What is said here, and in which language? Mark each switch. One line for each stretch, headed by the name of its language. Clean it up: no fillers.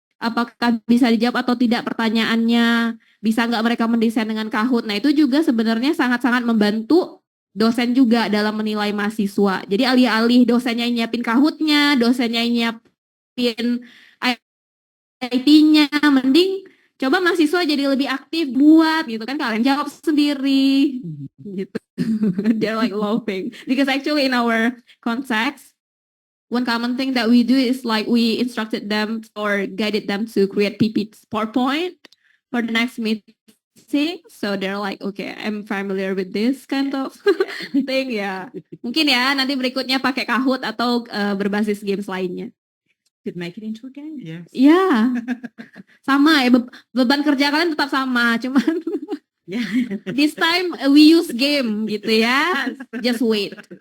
Indonesian: apakah bisa dijawab atau tidak pertanyaannya, bisa nggak mereka mendesain dengan Kahoot. Nah itu juga sebenarnya sangat-sangat membantu dosen juga dalam menilai mahasiswa. Jadi alih-alih dosennya yang nyiapin Kahoot-nya, dosennya yang nyiapin IT-nya, mending coba mahasiswa jadi lebih aktif buat gitu kan, kalian jawab sendiri gitu.
English: They're like laughing because actually in our context, one common thing that we do is like we instructed them or guided them to create PPT PowerPoint for the next meeting. So they're like, okay, I'm familiar with this kind of thing ya.
Indonesian: Mungkin ya nanti berikutnya pakai Kahoot atau berbasis games lainnya.
English: Could make it into a game. Yes.
Indonesian: Ya, sama ya, beban kerja kalian tetap sama, cuman
English: Yeah. this time we use game
Indonesian: gitu ya.
English: Just wait.